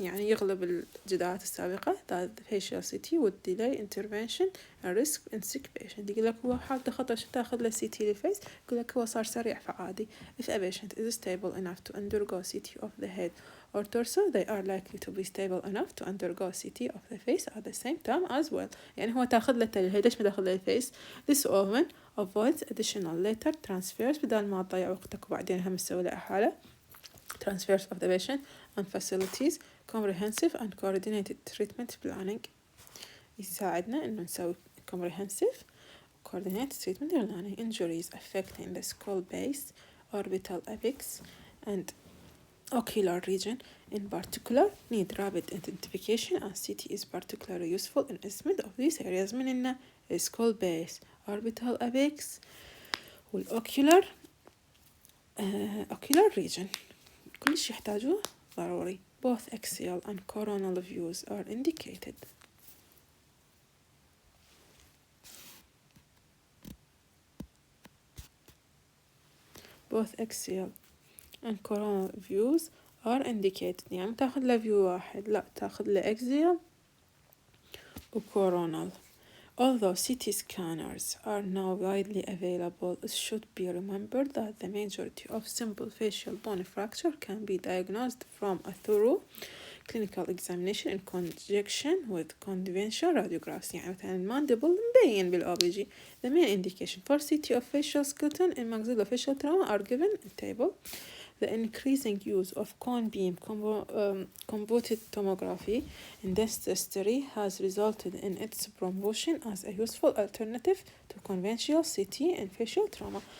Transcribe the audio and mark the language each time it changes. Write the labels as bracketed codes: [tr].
[ar] يعني يغلب الجدارات السابقة [en] that the facial CT would delay intervention and risk in sick patient. [ar] يقول لك هو حالته خطر شو تاخذ له CT للفيس، يقول لك هو صار سريع فعادي. [en] If a patient is stable enough to undergo CT of the head or torso they are likely to be stable enough to undergo CT of the face at the same time as well. [ar] يعني هو تاخذ له للهيد ليش ما تاخذ له الفيس. [en] This often avoids additional later transfers [ar] بدل ما تضيع وقتك وبعدين هم تسوي له إحالة. [en] Transfers of the patient and facilities comprehensive and coordinated treatment planning. [ar] يساعدنا إنه نسوي [en] comprehensive coordinated treatment planning. Injuries affecting the skull base, orbital apex and ocular region in particular need rapid identification and CT is particularly useful in assessment of these areas. [ar] من إنه [en] skull base, orbital apex [ar] والocular ocular region كلش يحتاجوه ضروري. [en] Both axial and coronal views are indicated. Both axial and coronal views are indicated. [ar] يعني تاخذ له view واحد، لا تاخذ له axial و coronal. [en] Although CT scanners are now widely available, it should be remembered that the majority of simple facial bone fracture can be diagnosed from a thorough clinical examination in conjunction with conventional radiographs. [ar] يعني مثلا المانديبل مبين بالOBG. [en] The main indication for CT of facial skeleton in maxillofacial trauma are given in table. The increasing use of cone beam computed tomography in dentistry has resulted in its promotion as a useful alternative to conventional CT in facial trauma.